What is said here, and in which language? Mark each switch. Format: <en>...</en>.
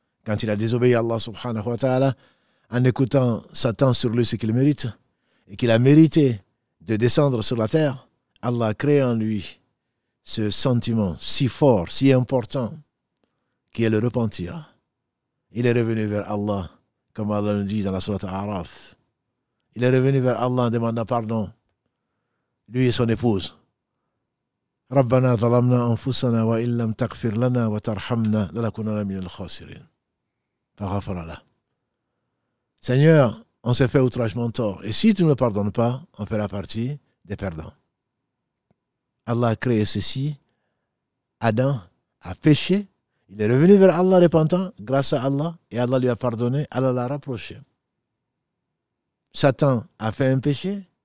<fr>Quand il a désobéi à Allah</fr> <ar>subhanahu wa ta'ala,</ar> <fr>en écoutant Satan sur lui ce qu'il mérite, et qu'il a mérité de descendre sur la terre, Allah a créé en lui ce sentiment si fort, si important, qui est le repentir. Il est revenu vers Allah, comme Allah nous dit dans la sourate Araf. Il est revenu vers Allah en demandant pardon, lui et son épouse.</fr> <ar>ربنا ظلمنا أنفسنا وإن لم تغفر لنا وترحمنا لنكونن من الخاسرين. فغفر له.</ar> <fr>Seigneur, on s'est fait outragement tort. Et si tu ne pardonnes pas, on fera partie des perdants. Allah a créé ceci. Adam a péché. Il est revenu vers Allah repentant grâce à Allah. Et Allah lui a pardonné. Allah l'a rapproché. Satan a fait un péché.</fr>